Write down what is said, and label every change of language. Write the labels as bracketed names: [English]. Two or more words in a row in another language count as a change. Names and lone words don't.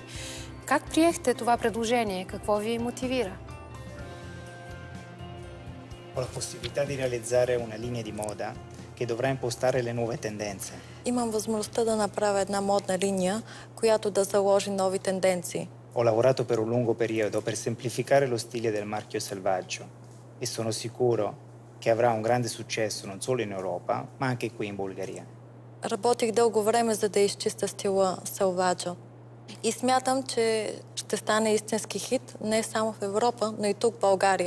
[Bulgarian] Как приехте това предложение? Какво ви мотивира? [Italian] Ho la possibilità di realizzare una linea di moda che dovrà impostare le nuove tendenze. [Bulgarian] Имам възможността да направя една модна линия, която да заложи нови тенденции. [Italian] Ho lavorato per un lungo periodo per semplificare lo stile del marchio Selvaggio e sono sicuro che avrà un grande successo non solo in Europa, ma anche qui in Bulgaria. [Bulgarian] Работих дълго време, за да изчистя стила Селваджо. И смятам, че ще стане истински хит не само в Европа, но и тук в България.